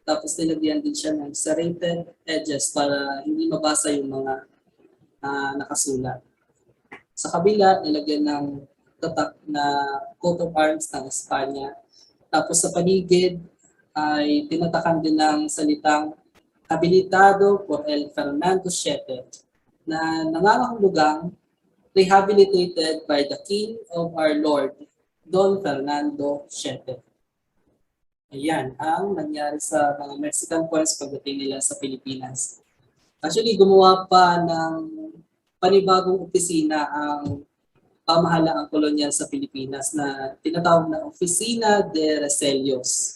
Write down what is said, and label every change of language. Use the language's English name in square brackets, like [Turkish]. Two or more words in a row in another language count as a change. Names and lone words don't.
[Filipino] Tapos nilagyan din siya ng [English] serrated edges [Filipino] para hindi mabasa yung mga nakasulat. Sa kabila, nilagyan ng tatak na [English] coat of arms [Filipino] ng Espanya. Tapos sa paligid ay tinatakan din ng salitang [Spanish] habilitado por el Fernando VII [Filipino] na nangangahulugang [English] rehabilitated by the King of our Lord, Don Fernando VII. [Filipino] Ayan ang nangyari sa mga [English] Mexican coins [Filipino] pagdating nila sa Pilipinas. Actually, gumawa pa ng panibagong opisina ang pamahalaang kolonyal sa Pilipinas na tinatawag na Oficina de Recelios.